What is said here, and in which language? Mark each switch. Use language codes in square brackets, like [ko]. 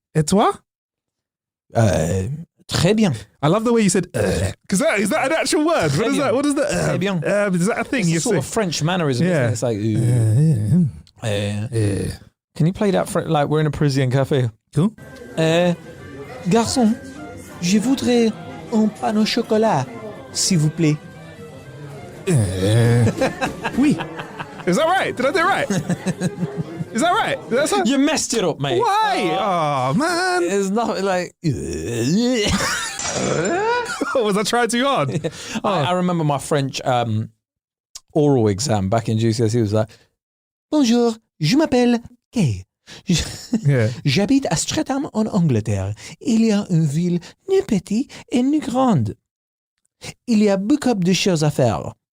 [fr] Et toi? Très bien. [en] I love the way you said because is that an actual word? What is that? What is that? [fr] Très bien. [en] Is that a thing? It's You a sort say? of French mannerism. Yeah. Isn't it? It's like Can you play that like we're in a Parisian cafe? Cool. [fr] Garçon, je voudrais un pain au chocolat, s'il vous plaît. [en] Oui. Is that right? Did I do it right? Is that right? You messed it up, mate. Why? Oh, man. It's not like... Was I trying too hard? I remember my French oral exam back in GCSE. It was like, [fr] bonjour, je m'appelle Kay. J'habite à Streatham en Angleterre. Il y a une ville ni petite et ni grande. Il y a beaucoup de choses à faire.